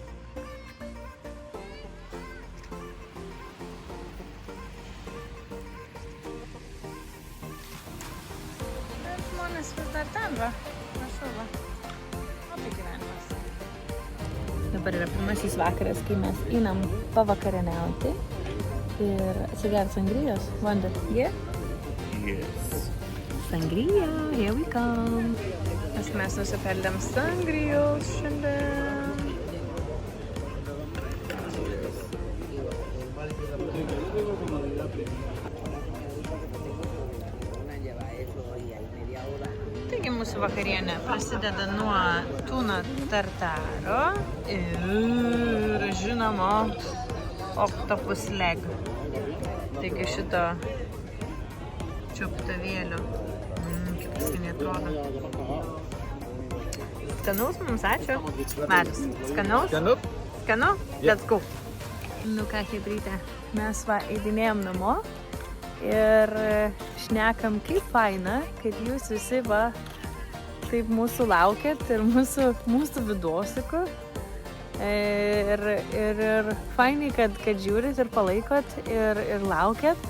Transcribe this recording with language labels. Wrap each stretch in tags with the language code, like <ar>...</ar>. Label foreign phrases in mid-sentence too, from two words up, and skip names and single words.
<lt>Bet žmonės vis dar ten, va. Prašau, va. O tai gyvenimas. Dabar yra pirmasis vakaras, kai mes einam pavakarieniauti ir atsigert sangrijos.</lt> <en>Wanda, yeah? Yes. Sangria, here we come.</en> <lt>Mes nusipelėm sangrijos šiandien. Taigi mūsų vakarienė prasideda nuo tuna tartaro ir žinoma</lt> <en>octopus leg.</en> <lt>Taigi šito čiuptuvėlio. Kaip skaniai atrodo. Skanaus mums, ačiū. Marius, skanaus? Skanu?</lt> <en>Let's go.</en> <lt>Nu ką, chebrytė, mes va eidinėjom namo ir šnekam, kaip faina, kad jūs visi va taip mūsų laukėt ir mūsų vidosikų. Ir fainai, kad žiūrit ir palaikot ir laukėt.</lt>